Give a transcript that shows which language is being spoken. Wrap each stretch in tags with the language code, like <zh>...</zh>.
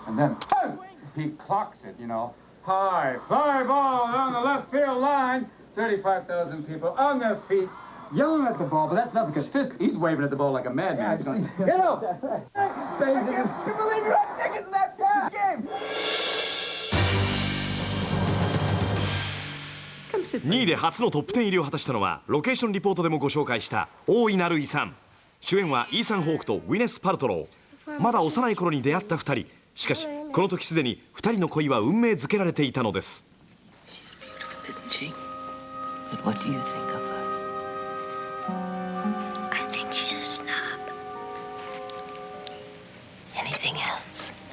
<en>And then, he clocks it, you know. High fly ball down the left field line. 35,000 people on their feet, yelling at the ball, but that's nothing because Fisk, he's waving at the ball like a madman. He's going, get up! I can't believe you have tickets in that game!</en> <ja>2位で初のトップ10入りを果たしたのはロケーションリポートでもご紹介した大いなる遺産。主演はイーサン・ホークとウィネス・パルトロー。まだ幼い頃に出会った2人。しかしこの時すでに2人の恋は運命づけられていたのです。</ja> <en>But what do you think of her? I think she's a snob. Anything else?</en>